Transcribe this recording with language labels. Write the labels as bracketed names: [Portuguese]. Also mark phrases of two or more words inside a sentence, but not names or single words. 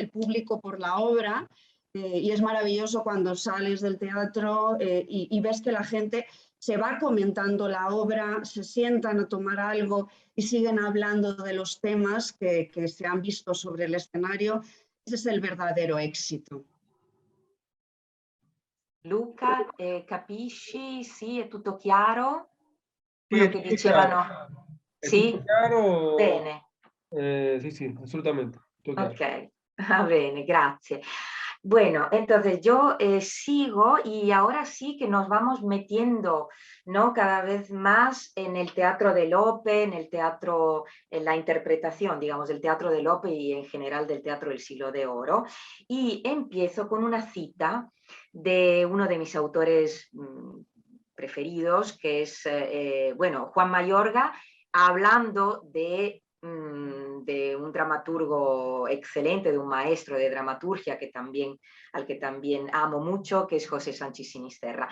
[Spanish] Del público por la obra y es maravilloso cuando sales del teatro y ves que la gente se va comentando la obra, se sientan a tomar algo y siguen hablando de los temas que se han visto sobre el escenario. Ese es el verdadero éxito. [Italian] Luca, capisci? Sì, è tutto chiaro? Sì, Quello è che tutto dicevano? chiaro. È Sì? tutto chiaro? Bene. [Spanish] Sí, sí, absolutamente. [Italian] Tutto chiaro. Ok, va bene, grazie. [Spanish] Bueno, entonces yo sigo y ahora sí que nos vamos metiendo, ¿no? Cada vez más en el teatro de Lope, en el teatro, en la interpretación, digamos, del teatro de Lope y en general del teatro del siglo de oro. Y empiezo con una cita de uno de mis autores preferidos, que es, bueno, Juan Mayorga, hablando de un dramaturgo excelente, de un maestro de dramaturgia al que también amo mucho, que es José Sánchez Sinisterra.